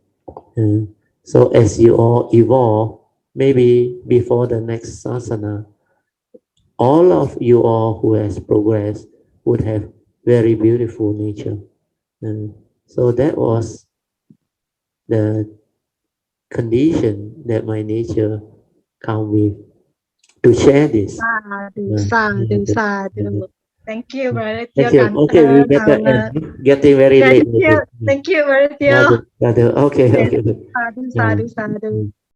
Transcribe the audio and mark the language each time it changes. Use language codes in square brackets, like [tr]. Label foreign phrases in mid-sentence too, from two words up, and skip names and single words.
[en] Uh, so as you all evolve, maybe before the next sasana, all of you all who has progressed would have very beautiful nature. Uh, so that was the condition that my nature come with to share this. Sadhu, Uh, sadhu, uh, sadhu. Thank you, Brother Teo. Thank you. Cảm Okay, we ơn. better end. Getting very late Thank you. already. Thank you, Brother Teo. Rather, rather. Okay, Yes, okay. sadhu, Yeah. sadhu, sadhu.